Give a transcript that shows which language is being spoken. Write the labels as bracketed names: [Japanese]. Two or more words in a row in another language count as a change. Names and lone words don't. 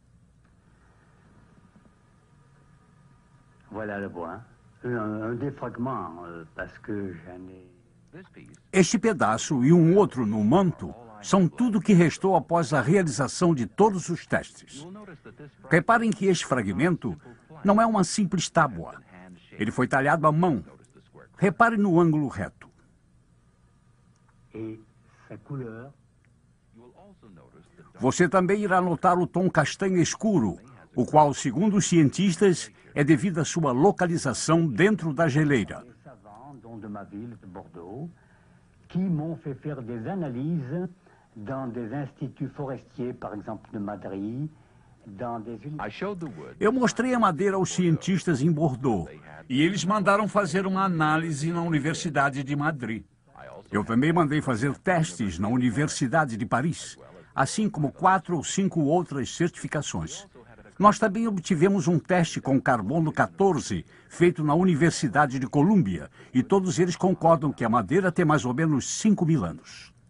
[Portuguese] Este pedaço e um outro no manto são tudo que restou após a realização de todos os testes. Reparem que este fragmento não é uma simples tábua. Ele foi talhado à mão Repare no ângulo reto. [French] Et sa couleur. [Portuguese] Você também irá notar o tom castanho escuro, o qual, segundo os cientistas, é devido à sua localização dentro da geleira. [French] Des savants, dont de ma ville, de Bordeaux, qui m'ont fait faire des analyses dans des instituts forestiers, par exemple de Madrid, dans des universités. [Portuguese] Eu mostrei a madeira aos cientistas em Bordeaux e eles mandaram fazer uma análise na Universidade de Madrid. Eu também mandei fazer testes na Universidade de Paris, assim como 4 ou 5 outras certificações. Nós também obtivemos um teste com carbono 14, feito na Universidade de Colômbia, e todos eles concordam que a madeira tem mais ou menos 5.000 anos.